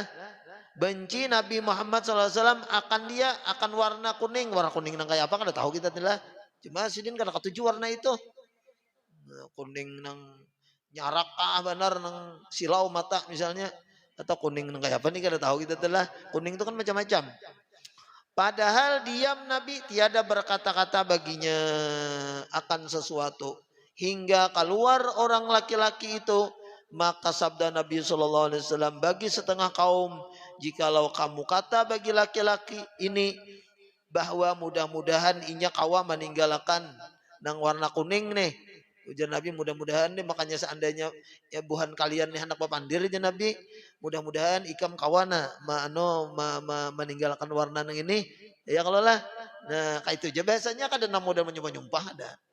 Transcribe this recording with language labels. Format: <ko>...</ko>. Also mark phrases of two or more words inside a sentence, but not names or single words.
<bjn>Benci Nabi Muhammad SAW akan warna kuning nang kayak apa kan tahu kita telah. Cuma sidin kada ketujuh warna itu. Nah, kuning nang nyarak benar nang silau mata misalnya, atau kuning nang kayak apa nih kada tahu kita telah. Kuning itu kan macam-macam.</bjn> <ms>Padahal diam Nabi tiada berkata-kata baginya akan sesuatu hingga keluar orang laki-laki itu. Maka sabda Nabi SAW, bagi setengah kaum, jikalau kamu kata bagi laki-laki ini bahwa mudah-mudahan inya kawa meninggalkan nang warna kuning nih.</ms> <bjn>Ujar Nabi, mudah-mudahan nih, makanya seandainya ya buhan kalian nih anak papandir aja Nabi, mudah-mudahan ikam kawana meninggalkan warna nang ini. Ya kalau lah, nah kayak itu aja biasanya kan ada model menyumpah-nyumpah ada.</bjn>